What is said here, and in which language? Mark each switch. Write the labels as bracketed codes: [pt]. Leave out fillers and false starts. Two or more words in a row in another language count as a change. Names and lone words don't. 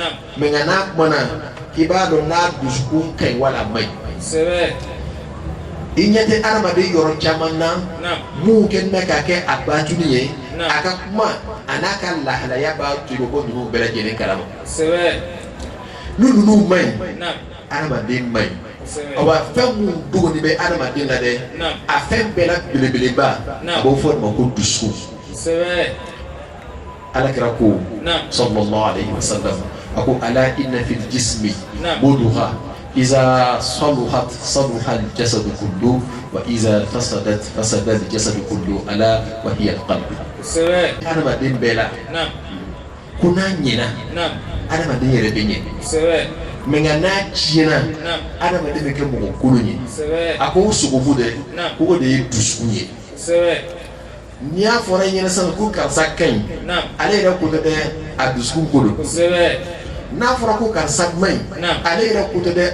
[bm] mɛ nka n'a kumana i b'a dɔn n'a dusukun ka ɲi wala a ma ɲi i ɲɛ tɛ adamaden yɔrɔ caman na mun kɛlen bɛ k'a kɛ a batuli ye a ka kuma a n'a ka lahalaya b'a to ko ninnu bɛɛ lajɛlen kalama ni ninnu ma ɲi adamaden ma ɲi awa fɛn mun dogoni bɛ adamaden na dɛ a fɛn bɛɛ la belebeleba a b'o fɔ de ma ko dusukun alakira ko [ar] صلى الله عليه وسلم [bm] a ko [ar] ألا إن في الجسم مضغة إذا صلحت صلح الجسد كله وإذا فسدت فسد الجسد كله ألا وهي القلب [bm] adamaden bɛɛ la ko n'a ɲɛna adamaden yɛrɛ bɛ ɲɛ mɛ nka n'a tiɲɛna adamaden bɛ kɛ mɔgɔ kolon ye a ko o sogobu dɛ ko o de ye dusukun ye n'i y'a fɔra i ɲɛna sisan ko karisa ka ɲi ale yɛrɛ ko tɛ dɛ a dusukun ko don n'a fɔra ko karisa man ɲi ale yɛrɛ ko tɛ dɛ